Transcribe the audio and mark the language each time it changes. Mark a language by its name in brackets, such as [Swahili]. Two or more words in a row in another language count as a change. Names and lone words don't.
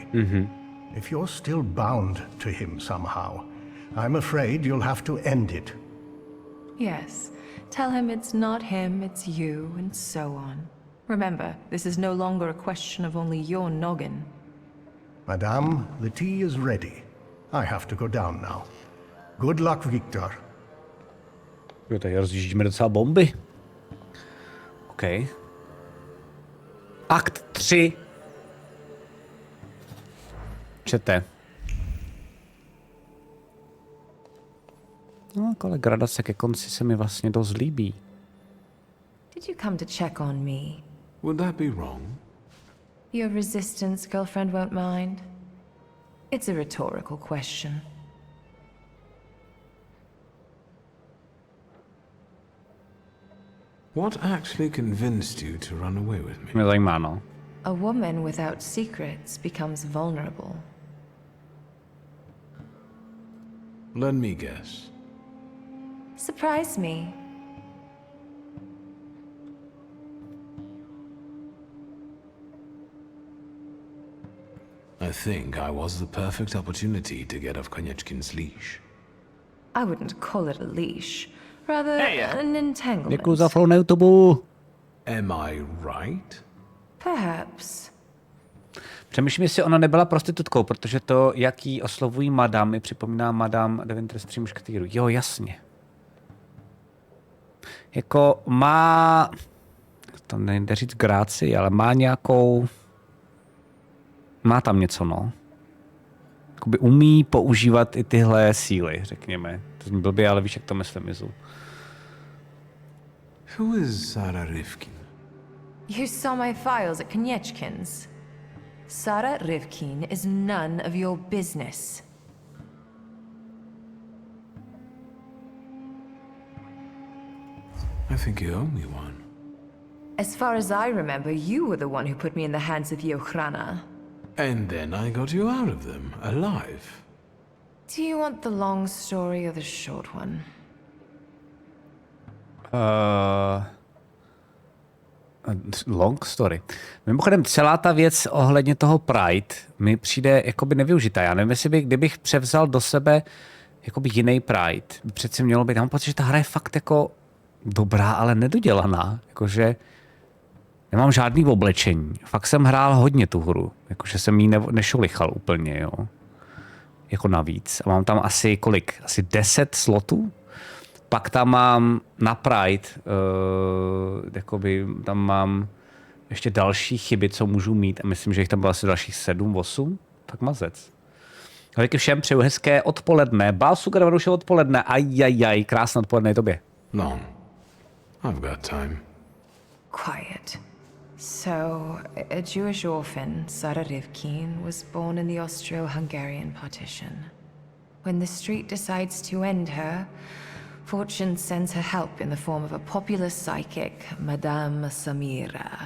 [English] If you're still bound to him somehow, I'm afraid you'll have to end it. Yes. Tell him it's not him, it's you, and so on. Remember, this is no longer a question of only your noggin. Madame, the tea is ready. I have to go down now. Good luck, Victor. [Czech] Jo, tady rozjíždíme docela bomby. OK. Akt 3. Čete. No, ale gradace ke konci se mi vlastně dost líbí. [English] Did you come to check on me? Would that be wrong? Your resistance girlfriend won't mind. It's a rhetorical question. What actually convinced you to run away with me? [Czech] Mě zajímá, no. [English] A woman without secrets becomes vulnerable. Let me guess. Surprise me. I think I was the perfect opportunity to get off Konieczkin's leash. I wouldn't call it a leash. Rather, an entanglement. [Czech] Děkuji za flow na YouTube. [English] Am I right? Perhaps. [Czech] Přemýšlím, jestli ona nebyla prostitutkou, protože to, jak jí oslovují madam, mi připomíná madam Deventer z Tří mušketýrů. Jo, jasně. Jako má, to nejde říct gráci, ale má nějakou, má tam něco, no. Jakoby umí používat i tyhle síly, řekněme. To zní blbě, ale víš, jak to myslím, Izu. Who is Sarah Rivkin? You saw my files at Konieczkin's. Sarah Rivkin is none of your business. I think you owe me one. As far as I remember, you were the one who put me in the hands of Yochrana. And then I got you out of them, alive. Do you want the long story or the short one? Long story. Mimochodem, celá ta věc ohledně toho Pride mi přijde jakoby nevyužitá. Já nevím, jestli kdybych převzal do sebe jakoby jiný Pride, přeci mělo být. Já mám pocit, že ta hra je fakt jako dobrá, ale nedodělaná. Jakože nemám žádný oblečení. Fakt jsem hrál hodně tu hru. Jakože jsem jí nešolichal úplně, jo. Jako navíc. A mám tam asi kolik? Asi 10 slotů? Pak tam mám na Pride, jakoby tam mám ještě další chyby, co můžu mít. A myslím, že jich tam bylo asi dalších 7, 8. Tak mazec. A díky všem přeju hezké odpoledne. Balsu, už je odpoledne. Ajajaj, krásné odpoledne i tobě. [English] Long. I've got time. Quiet. So, a Jewish orphan, Sarah Rivkin, was born in the Austro-Hungarian partition. When the street decides to end her, fortune sends her help in the form of a popular psychic, Madame Samira.